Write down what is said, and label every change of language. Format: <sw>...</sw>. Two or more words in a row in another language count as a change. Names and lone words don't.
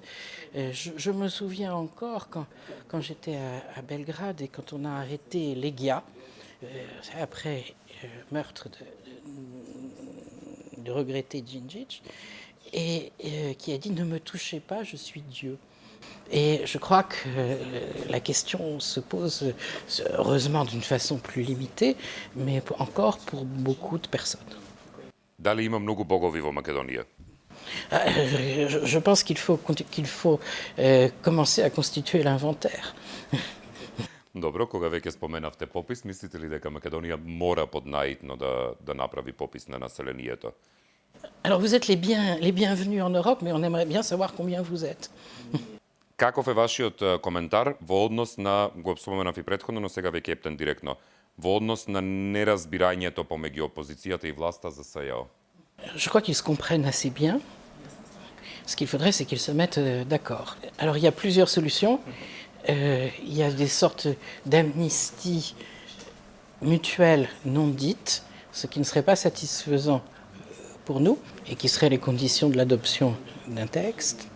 <fr>Je me souviens encore quand j'étais à Belgrade et quand on a arrêté Legia, après meurtre de regretté Djindjic, et qui a dit « Ne me touchez pas, je suis Dieu ». Et je crois que la question se pose, heureusement d'une façon plus limitée, mais encore pour beaucoup de personnes.</fr> <mk>Дали има многу богови во Македонија?</mk> <fr>Je pense qu'il faut commencer à constituer l'inventaire.</fr> <mk>Добро, кога веќе споменавте попис, мислите ли дека Македонија мора поднаитно да направи попис на населението?</mk> <fr>Alors vous êtes les bienvenus en Europe, mais on aimerait bien savoir combien vous êtes.</fr> <mk>Каков е вашиот коментар во однос на, го споменав и претходно, но сега веќе ептен директно, во однос на неразбирањето помеѓу опозицијата и власта за СЈО?</mk> <fr>Je crois qu'ils se comprennent assez bien. Ce qu'il faudrait, c'est qu'ils se mettent d'accord. Alors il y a plusieurs solutions. Il y a des sortes d'amnistie mutuelle non dite, ce qui ne serait pas satisfaisant pour nous et qui seraient les conditions de l'adoption d'un texte.</fr>